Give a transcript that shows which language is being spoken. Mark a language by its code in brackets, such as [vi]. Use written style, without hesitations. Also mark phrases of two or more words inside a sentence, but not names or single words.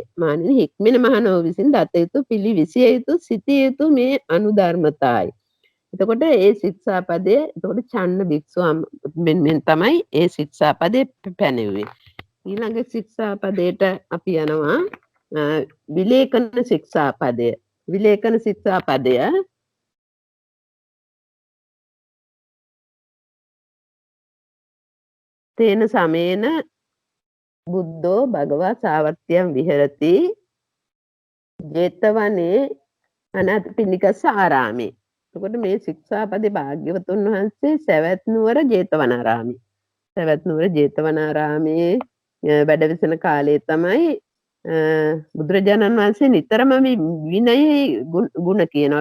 [si] මහණෙනි හික්මෙන මහණෝ විසින් දත යුතු පිළිවිසිය යුතු සිටිය යුතු මේ අනුධර්මතායි. එතකොට ඒ ශික්ෂාපදයේ එතකොට චන්න භික්ෂුව මෙන්න තමයි ඒ ශික්ෂාපදේ පැනෙව්වේ. ඊළඟ ශික්ෂාපදයට අපි යනවා විලේඛන ශික්ෂාපදය. විලේඛන ශික්ෂාපදය [pi] තේන සමේන බුද්ධෝ භගවා සාවත්‍යම් විහෙරති ජේතවනේ අනාථපිණ්ඩිකස්ස ආරාමේ. [si] එතකොට මේ ශික්ෂාපදේ භාග්‍යවතුන් වහන්සේ සවැත් නුවර ජේතවනාරාමේ. සවැත් නුවර ජේතවනාරාමේ වැඩවිසන කාලයේ තමයි බුදුරජාණන් වහන්සේ නිතරම විනයේ ගුණ කියනවා.